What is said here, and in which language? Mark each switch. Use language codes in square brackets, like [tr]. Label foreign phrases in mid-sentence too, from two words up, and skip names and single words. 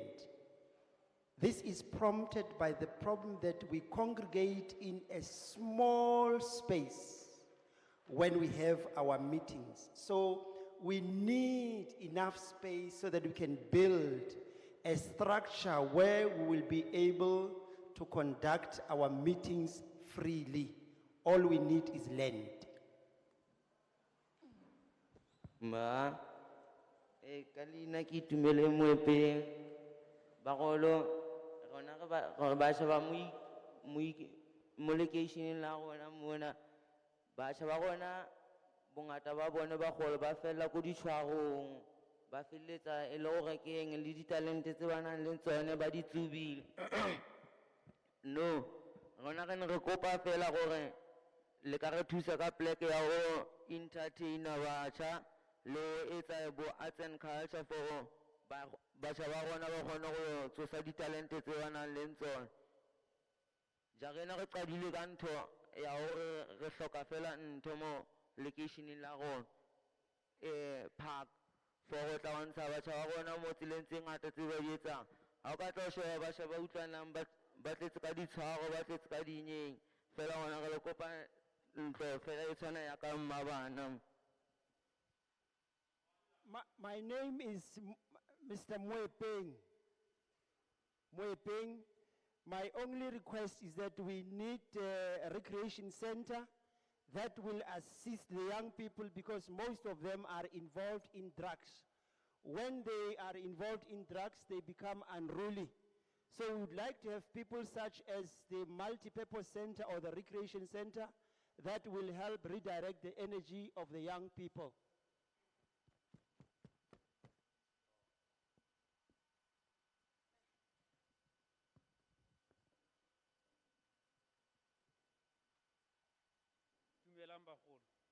[en] This is prompted by the problem that we congregate in a small space when we have our meetings. So we need enough space so that we can build a structure where we will be able to conduct our meetings freely. All we need is land. [tn] Ma, kalina ki tumele moepeng, bagolo, rona ba shaba mo location la rona mona, ba shaba rona bongata ba bone bagolo ba fella ko ditshwarong, ba felletsa e le gore ke eng le ditalente tse ba nang le tsone ba di tsubile. No, rona re ne re kopa fela gore le ka re thusa ka pleke ya go entertainer batjha le etsa bo [en] arts and culture [tn] for batjha ba rona ba kgone go tsosa ditalente tse ba nang le tsone. Jarena re qadile ka ntho ya gore re hloka fela ntho mo locationeng la rona [en] park for [tn] go tla bontsha batjha ba rona mo tseleng tse ngata tse ba di etsang. Ha o ka tla o sheba batjha ba utlwanang ba tletse ka ditshwaro ba tletse ka dinyeng fela gona re le kopa ntlo fela e tshwana ya ka mmabana. [en] My name is Mr. Moepeng. Moepeng. My only request is that we need a recreation center that will assist the young people because most of them are involved in drugs. When they are involved in drugs, they become unruly. So we would like to have people such as the multi-purpose center or the recreation center that will help redirect the energy of the young people. [tn] Dumelang bagolo.